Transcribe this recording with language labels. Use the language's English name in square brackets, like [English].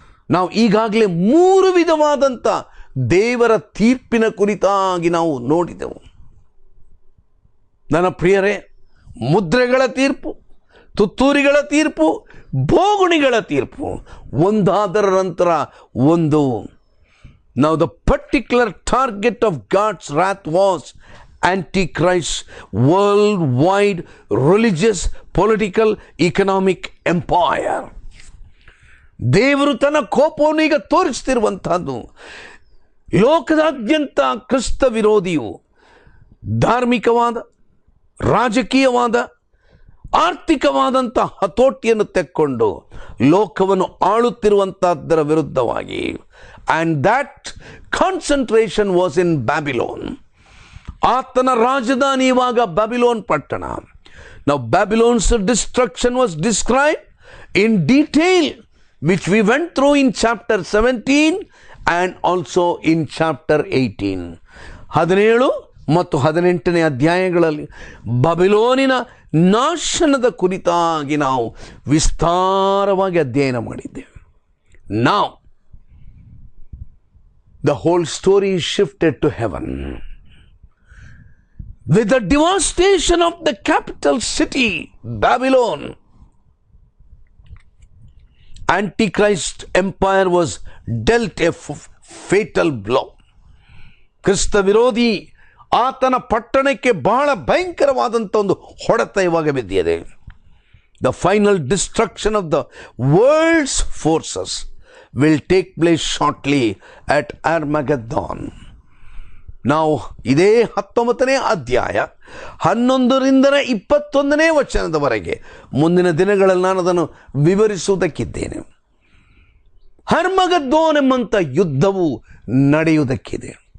[Kannada] ನಾವು ಈಗಾಗಲೇ 3 ವಿಧವಾದಂಥ ದೇವರ ತೀರ್ಪಿನ ಕುರಿತಾಗಿ ನಾವು ನೋಡಿದೆವು. ನನ್ನ ಪ್ರಿಯರೇ, ಮುದ್ರೆಗಳ ತೀರ್ಪು, ತುತ್ತೂರಿಗಳ ತೀರ್ಪು, ಬೋಗುಣಿಗಳ ತೀರ್ಪು, ಒಂದಾದರ ನಂತರ ಒಂದು. [English] Now the particular target of God's wrath was Antichrist, worldwide religious, political, economic empire. [Kannada] ದೇವರು ತನ್ನ ಕೋಪವನ್ನು ಈಗ ತೋರಿಸ್ತಿರುವಂತಹದ್ದು ಲೋಕದಾದ್ಯಂತ ಕ್ರಿಸ್ತ ವಿರೋಧಿಯು ಧಾರ್ಮಿಕವಾದ, ರಾಜಕೀಯವಾದ, ಆರ್ಥಿಕವಾದಂಥ ಹತೋಟಿಯನ್ನು ತೆಕ್ಕೊಂಡು ಲೋಕವನ್ನು ಆಳುತ್ತಿರುವಂತಹದ್ದರ ವಿರುದ್ಧವಾಗಿ. [English] And that concentration was in Babylon. [Kannada] ಆತನ ರಾಜಧಾನಿ ಇವಾಗ ಬ್ಯಾಬಿಲೋನ್ ಪಟ್ಟಣ. [English] Now Babylon's destruction was described in detail, which we went through in chapter 17 and also in chapter 18. [Kannada] 17 ಮತ್ತು 18ನೇ ಅಧ್ಯಾಯಗಳಲ್ಲಿ ಬಾಬಿಲೋನಿನ ನಾಶನದ ಕುರಿತಾಗಿ ನಾವು ವಿಸ್ತಾರವಾಗಿ ಅಧ್ಯಯನ ಮಾಡಿದ್ದೇವೆ. [English] Now the whole story is shifted to heaven. With the devastation of the capital city, Babylon, Antichrist empire was dealt a fatal blow. [Kannada] ಕ್ರಿಸ್ತ ವಿರೋಧಿ ಆತನ ಪಟ್ಟಣಕ್ಕೆ ಬಹಳ ಭಯಂಕರವಾದಂಥ ಒಂದು ಹೊಡೆತ ಇವಾಗ ಬಿದ್ದಿದೆ. [English] The final destruction of the world's forces will take place shortly at Armageddon. [Kannada] ನಾವು ಇದೇ 19ನೇ ಅಧ್ಯಾಯ 11ರಿಂದ 21ನೇ ವಚನದವರೆಗೆ ಮುಂದಿನ ದಿನಗಳಲ್ಲಿ ನಾನು ಅದನ್ನು ವಿವರಿಸುವುದಕ್ಕಿದ್ದೇನೆ. ಹರ್ಮಗದ್ದೋನ್ ಎಂಬಂಥ ಯುದ್ಧವು ನಡೆಯುವುದಕ್ಕಿದೆ.